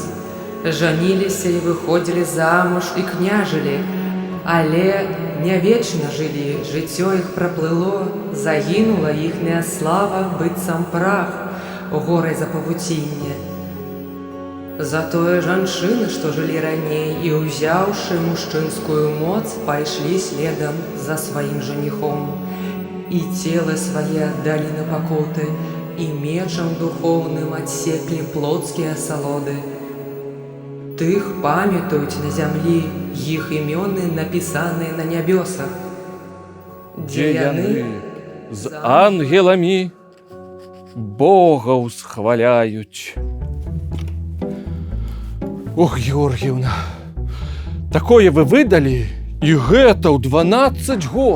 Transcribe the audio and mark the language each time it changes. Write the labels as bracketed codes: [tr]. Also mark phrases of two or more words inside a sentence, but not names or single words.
[be] Жаніліся і выходзілі замуж і княжылі, але не вечна жылі, жыццё іх праплыло, загінула іхняя слава быццам прах у горай запавуцінне. Затое жанчыны, што жылі раней і, узяўшы мужчынскую моц, пайшлі следам за сваім жаніхом. [ru] и тело свое отдали на покуты, и мечом духовным отсекли плотские осолоды. [be] Тых памятують на землі, їх імёны написаны на нябёсах. Дзе яны з ангеламі Бога ўсхваляюць. Ох, Георгіўна, такое вы выдалі, і гэта ў 12 год.